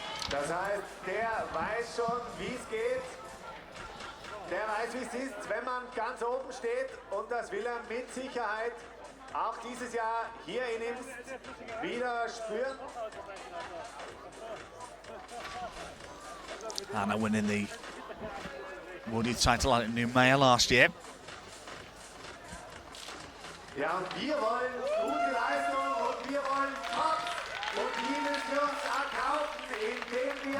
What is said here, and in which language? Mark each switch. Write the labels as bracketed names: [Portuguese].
[German] Das heißt, der weiß schon, wie es geht. Der weiß, wie es ist, wenn man ganz oben steht, und das will er mit Sicherheit auch dieses Jahr hier in Imst wieder spüren. [English] Anna winning the World Youth title at New Maya last year. [German] Ja, und wir wollen gute Leistung und wir wollen Top, und die müssen wir uns erkaufen, indem wir